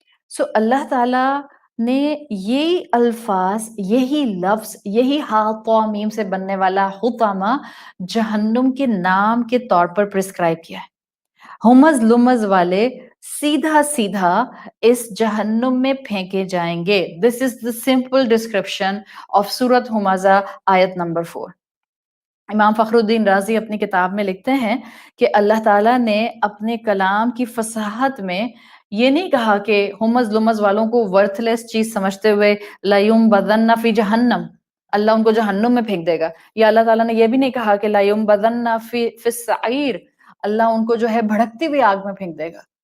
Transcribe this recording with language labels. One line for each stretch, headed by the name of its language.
Urdu: سو اللہ تعالیٰ نے یہی الفاظ, یہی لفظ, یہی حاطمیم سے بننے والا حطامہ جہنم کے نام کے طور پر پرسکرائب کیا ہے. ہمز لمز والے سیدھا سیدھا اس جہنم میں پھینکے جائیں گے.
English: This is the simple description of سورۃ ہمزہ آیت نمبر 4.
Urdu: امام فخر الدین رازی اپنی کتاب میں لکھتے ہیں کہ اللہ تعالیٰ نے اپنے کلام کی فصاحت میں یہ نہیں کہا کہ ہمز لمز والوں کو ورتھ لیس چیز سمجھتے ہوئے لَيُنبَذَنَّ فِي جہنم, اللہ ان کو جہنم میں پھینک دے گا, یا اللہ تعالیٰ نے یہ بھی نہیں کہا کہ
Arabic: لَيُنبَذَنَّ فِي السَّعِيرِ,
Urdu: اللہ ان کو جو ہے بھڑکتی ہوئی آگ میں پھینک دے گا.